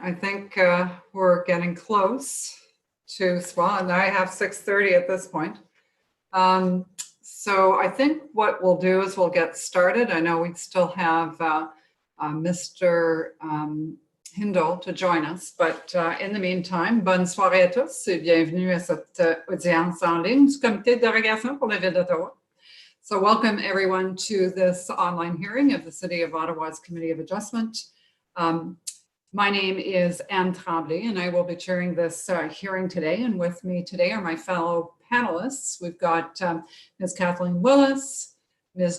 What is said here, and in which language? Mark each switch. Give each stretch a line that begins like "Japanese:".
English: I think we're getting close to, well, and I have 6:30 at this point. So I think what we'll do is we'll get started. I know we still have Mr. Hindle to join us, but in the meantime,
French: bonne soirée à tous et bienvenue à cette audience en ligne du Comité de dérogation pour la Ville d'Ottawa.
English: So welcome everyone to this online hearing of the City of Ottawa's Committee of Adjustment. My name is Anne Tremblay, and I will be chairing this hearing today. And with me today are my fellow panelists. We've got Ms. Kathleen Willis, Ms.